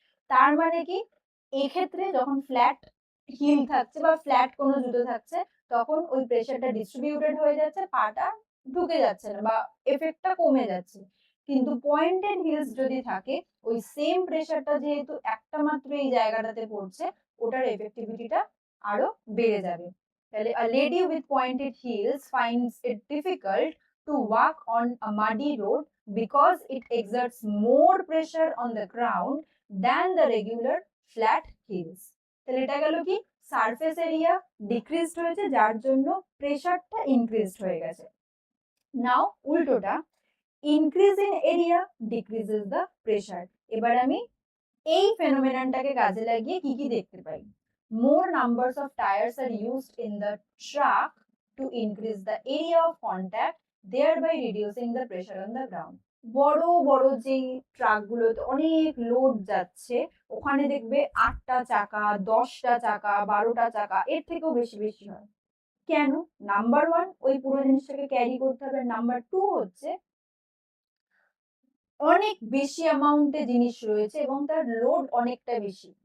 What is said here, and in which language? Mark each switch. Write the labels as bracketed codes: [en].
[bn] তার মানে কি, এক্ষেত্রে যখন ফ্ল্যাট হিল থাকছে বা ফ্ল্যাট কোনো জুতো থাকছে তখন ওই প্রেসারটা ডিস্ট্রিবিউটেড হয়ে যাচ্ছে, পাটা ঢুকে যাচ্ছে না বা এফেক্টটা কমে যাচ্ছে। কিন্তু পয়েন্টেড হিলস যদি থাকে ওই সেম প্রেসারটা যেহেতু একটা মাত্র এই জায়গাটাতে পড়ছে, ওটার এফেক্টিভিটিটা আরো বেড়ে যাবে। তাহলে [en] a lady with pointed heels finds it difficult to walk on a muddy road because it exerts more pressure on the ground than the regular flat heels. [bn] তাহলে এটা গেল কি, সারফেস এরিয়া ডিক্রিজড হয়েছে যার জন্য প্রেসারটা ইনক্রিজড হয়ে গেছে। নাও উল্টোটা, [en] Increase in area decreases the pressure. [bn] এবার আমি এই ফেনোমেননটাকে কাজে লাগিয়ে কি কি দেখতে পাই। [en] More numbers of tires are used in the truck to increase the area of contact, thereby reducing the pressure on the ground. [bn] বড় বড় যেই ট্রাকগুলোতে অনেক লোড যাচ্ছে, ওখানে দেখবে 8টা চাকা, 10টা চাকা, 12টা চাকা, এর থেকেও বেশি বেশি হয়। কেন? নাম্বার 1 ওই পুরো জিনিসটাকে ক্যারি করতে হবে। নাম্বার 2 হচ্ছে অনেক বেশি অ্যামাউন্টে জিনিস রয়েছে এবং তার লোড অনেকটা বেশি।